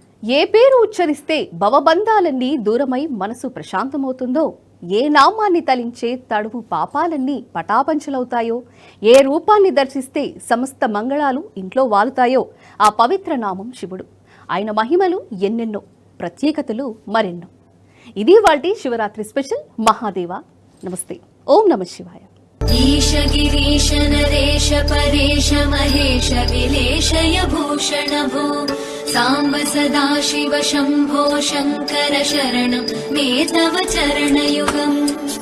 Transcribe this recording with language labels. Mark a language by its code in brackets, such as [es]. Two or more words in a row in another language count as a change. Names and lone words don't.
[te] ఏ పేరు ఉచ్చరిస్తే భవబంధాలన్నీ దూరమై మనసు ప్రశాంతమవుతుందో, ఏ నామాన్ని తలించే తడువు పాపాలన్నీ పటాపంచలవుతాయో, ఏ రూపాన్ని దర్శిస్తే సమస్త మంగళాలు ఇంట్లో వాలుతాయో ఆ పవిత్ర నామం శివుడు. ఆయన మహిమలు ఎన్నెన్నో, ప్రత్యేకతలు మరెన్నో. ఇది వాటి శివరాత్రి స్పెషల్ మహాదేవ. నమస్తే. [sa] ఓం నమ శివాయ. ईश गिरीश नरेश परेश महेश विलेशय भूषण भो साम्ब सदा शिव शम्भो शङ्कर शरणं मे तव चरणयुगम्.